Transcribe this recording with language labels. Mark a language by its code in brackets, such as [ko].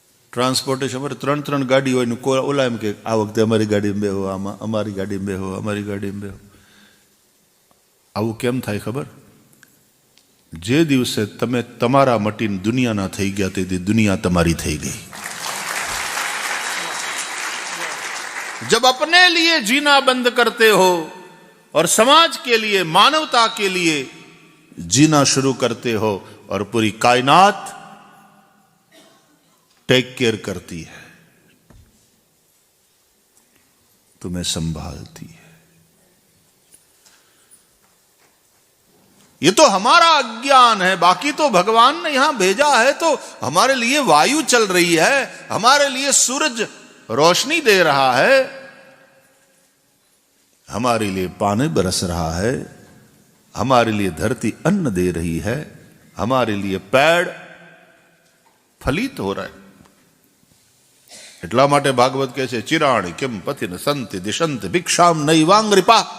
[gu] Transportation અમારે 3 ગાડી હોય ને ઓલા એમ કે આ વખતે અમારી ગાડીમાં બેહો, આમાં અમારી ગાડીમાં બેહો, અમારી ગાડીમાં બેહો. આવું કેમ થાય ખબર? જે દિવસે તમે તમારા મટીને દુનિયાના થઈ ગયા તેથી દુનિયા તમારી થઈ ગઈ. [hi] जब अपने लिए जीना बंद करते हो और समाज के लिए, मानवता के लिए जीना शुरू करते हो और पूरी कायनात टेक केयर करती है, तुम्हें संभालती है. ये तो हमारा अज्ञान है, बाकी तो भगवान ने यहां भेजा है तो हमारे लिए वायु चल रही है, हमारे लिए सूरज रोशनी दे रहा है, हमारे लिए पानी बरस रहा है, हमारे लिए धरती अन्न दे रही है, हमारे लिए पेड़ फलित हो रहा है. [gu] એટલા માટે ભાગવત કહે છે, [sa] ચિરાણી કિમ પથિન સંતિ દિશંત ભિક્ષામ નૈવાંગ્રિપા.